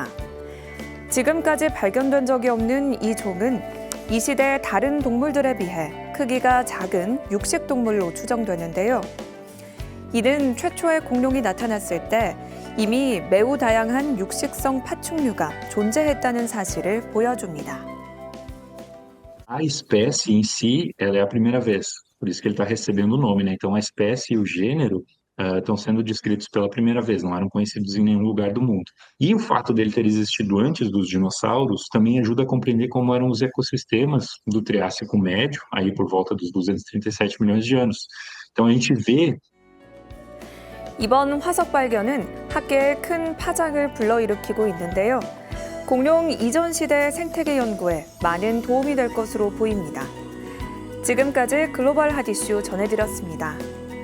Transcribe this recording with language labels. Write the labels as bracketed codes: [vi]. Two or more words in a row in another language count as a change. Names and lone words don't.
[ko] 지금까지 발견된 적이 없는 이 종은 이 시대의 다른 동물들에 비해 크기가 작은 육식 동물로 추정되는데요. 이는 최초의 공룡이 나타났을 때 이미 매우 다양한 육식성 파충류가 존재했다는 사실을 보여줍니다. [pt] A espécie em si, ela é a primeira vez. Por isso que ele está recebendo o nome, né? Então, a espécie e o gênero estão sendo descritos pela primeira vez, não eram conhecidos em nenhum lugar do mundo. E o fato dele ter existido antes dos dinossauros também ajuda a compreender como eram os ecossistemas do Triássico Médio, aí por volta dos 237 milhões de anos. Então a gente vê [ko] 이번 화석 발견은 학계에 큰 파장을 불러일으키고 있는데요. 공룡 이전 시대 생태계 연구에 많은 도움이 될 것으로 보입니다. 지금까지 글로벌 핫 이슈 전해드렸습니다.